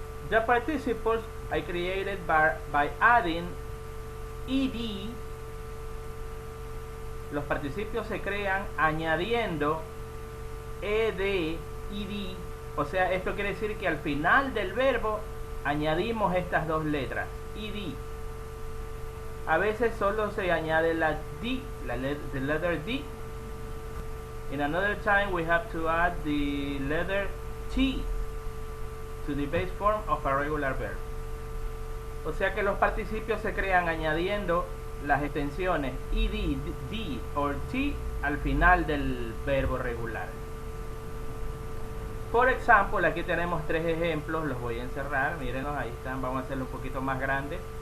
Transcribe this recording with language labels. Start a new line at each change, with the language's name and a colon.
English: The participles are created by adding ed.
Spanish: Los participios se crean añadiendo ed, o sea, esto quiere decir que al final del verbo añadimos estas dos letras, ed. A veces solo se añade la d,
English: the letter d. In another time we have to add the letter t to the base form of a regular verb.
Spanish: O sea que los participios se crean añadiendo las extensiones ed, d o t al final del verbo regular. Por ejemplo, aquí tenemos tres ejemplos, los voy a encerrar, mírenlos, ahí están, vamos a hacerlo un poquito más grande.